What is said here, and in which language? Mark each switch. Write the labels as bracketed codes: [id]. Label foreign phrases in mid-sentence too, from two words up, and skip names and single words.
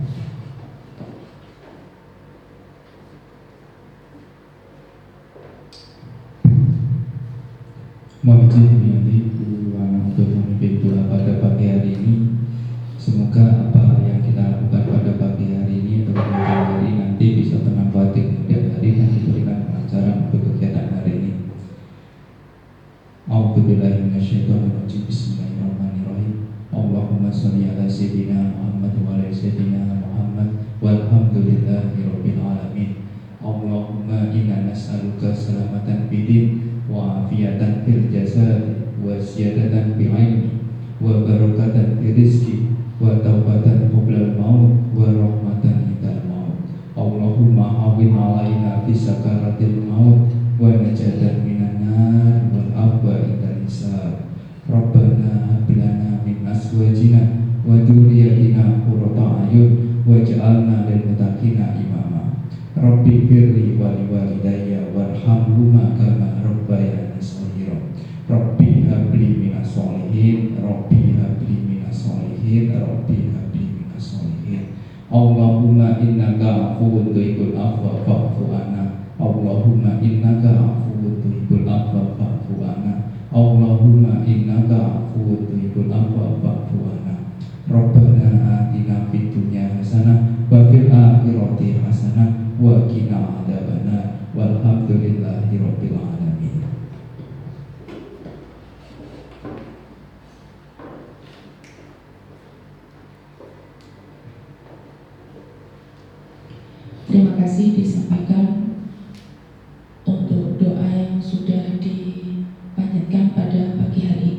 [id] Mohon izin yang untuk memimpin doa pada pagi hari ini. Semoga apa yang kita lakukan pada pagi hari ini atau kemudian hari nanti bisa bermanfaat di kemudian hari dan diberikan kelancaran untuk kegiatan hari ini. [ar] أعوذ بالله من الشيطان الرجيم. بسم الله الرحمن الرحيم. اللهم صل على سيدنا محمد وعلى سيدنا محمد والحمد لله رب العالمين. اللهم إنا نسألك سلامة في وعافية في الجسد وزيادة في العلم وبركة في الرزق وتوبة قبل الموت ورحمة عند الموت. اللهم هون علينا في سكرات الموت ونجاة من النار والعفو عند الحساب. ربنا هب لنا من أزواجنا وذرياتنا قرة أعين واجعلنا للمتقين إماما. رب اغفر لي ولوالدي وارحمهما كما ربياني صغيرا. رب هب لي من الصالحين. رب هب لي من الصالحين. رب هب لي من الصالحين. اللهم إنك عفو تحب العفو فاعف عنا. اللهم إنك عفو تحب العفو فاعف عنا. اللهم إنك عفو تحب العفو فاعف عنا. ربنا آتنا في الدنيا حسنة وفي الآخرة حسنة وقنا عذاب النار. والحمد لله رب العالمين. [id] Terima kasih disampaikan untuk doa yang sudah dipanjatkan pada pagi hari ini.